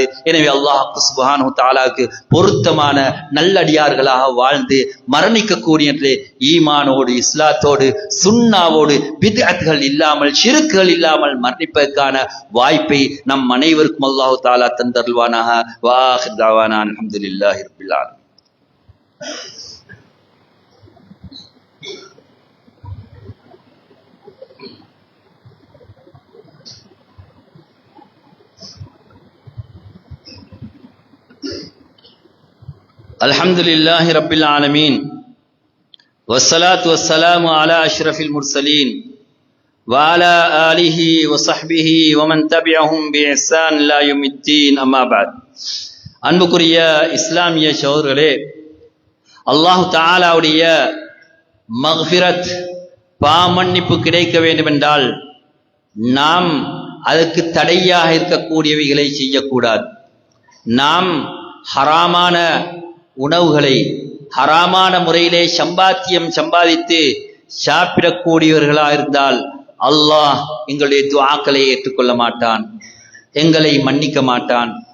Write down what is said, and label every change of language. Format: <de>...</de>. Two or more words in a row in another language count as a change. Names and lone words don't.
<ta>எனவே</ta> <ar>الله سبحانه وتعالى</ar> <ta>பொருத்தமான நல்லடியார்களாக வாழ்ந்து மரணிக்கக்கூடிய ஈமானோடு இஸ்லாத்தோடு சுன்னாவோடு பித்அத்கள் இல்லாமல் ஷிர்க்குகள் இல்லாமல் மரணிப்பதற்கான வாய்ப்பை நம் அனைவருக்கும்</ta> <ar>الله تعالى</ar> <ta>தந்தருள்வானாக.</ta> <ar>வாஹ் دعوانا الحمد لله رب العالمين. الحمد لله رب العالمين والصلاة والسلام على أشرف المرسلين وعلى آله وصحبه ومن تبعهم بإحسان إلى يوم الدين أما بعد.</ar> <ta>அன்புக்குரிய இஸ்லாமிய சகோதரர்களே,</ta> <ar>الله تعالى</ar> <ta>மக்ஃபிரத் பாவமன்னிப்பு கிடைக்க வேண்டுமென்றால் நாம் அதற்கு தடையாக இருக்கக்கூடியவைகளை செய்யக்கூடாது. நாம் ஹராமான உணவுகளை ஹராமான முறையிலே சம்பாதித்து சாப்பிடக்கூடியவர்களாக இருந்தால் அல்லாஹ் எங்களுடைய துஆக்களை ஏற்றுக்கொள்ள மாட்டான், எங்களை மன்னிக்க மாட்டான்.</ta>